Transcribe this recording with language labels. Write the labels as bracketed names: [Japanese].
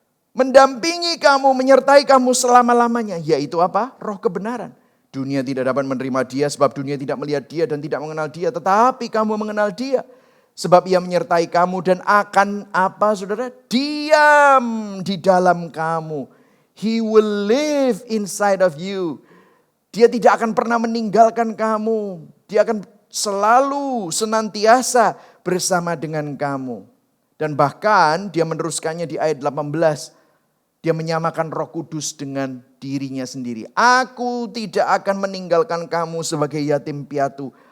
[Indonesian] Mendampingi kamu, menyertai kamu selama-lamanya. Yaitu apa? Roh kebenaran. Dunia tidak dapat menerima dia sebab dunia tidak melihat dia dan tidak mengenal dia. Tetapi kamu mengenal dia. Sebab ia menyertai kamu dan akan apa saudara? Diam di dalam kamu. [English] He will live inside of you. [Indonesian] Dia tidak akan pernah meninggalkan kamu. Dia akan selalu senantiasa bersama dengan kamu. Dan bahkan dia meneruskannya di ayat 18. Dia menyamakan Roh Kudus dengan dirinya sendiri. Aku tidak akan meninggalkan kamu sebagai yatim piatu.